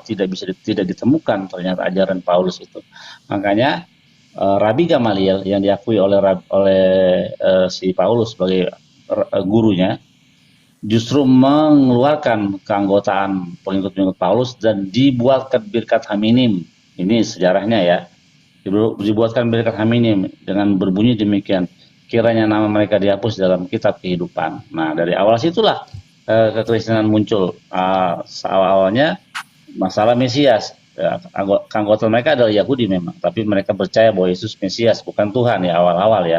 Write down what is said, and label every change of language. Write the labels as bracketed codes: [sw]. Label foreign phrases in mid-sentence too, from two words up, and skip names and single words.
[id] Tidak ditemukan ternyata ajaran Paulus itu. Makanya Rabi Gamaliel yang diakui oleh si Paulus sebagai gurunya justru mengeluarkan keanggotaan pengikut-pengikut Paulus dan dibuatkan [he] ברכת המינים. [id] Ini sejarahnya ya. Dibuatkan [he] ברכת המינים [id] dengan berbunyi demikian, kiranya nama mereka dihapus dalam kitab kehidupan. Nah, dari awal situlah kekristenan muncul. Awalnya masalah Mesias. Anggota mereka adalah Yahudi memang, tapi mereka percaya bahwa Yesus Mesias, bukan Tuhan ya awal-awal ya.